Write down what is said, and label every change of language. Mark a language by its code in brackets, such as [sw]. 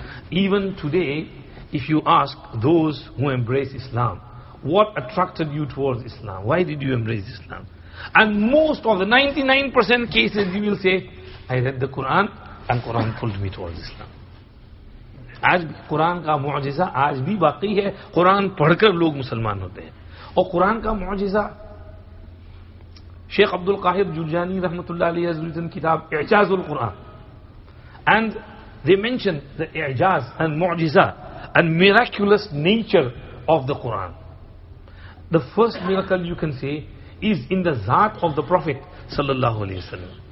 [en] Even today, if you ask those who embrace Islam, what attracted you towards Islam? Why did you embrace Islam? And most of the 99% cases you will say, I read the Quran and Quran pulled me towards Islam. [hi] आज भी कुरान का मुआजिज़ा आज भी बाकी है. कुरान पढ़कर लोग मुसलमान होते हैं. और कुरान का मुआजिज़ा [en] Sheikh Abdul Qahir Jurjani रहमतुल्लाह अलैहि has written किताब इजाज़ुल Quran, and they mention the ijaz and mu'jiza and miraculous nature of the Quran. The first miracle you can say is in the zat of the Prophet sallallahu alaihi wasallam.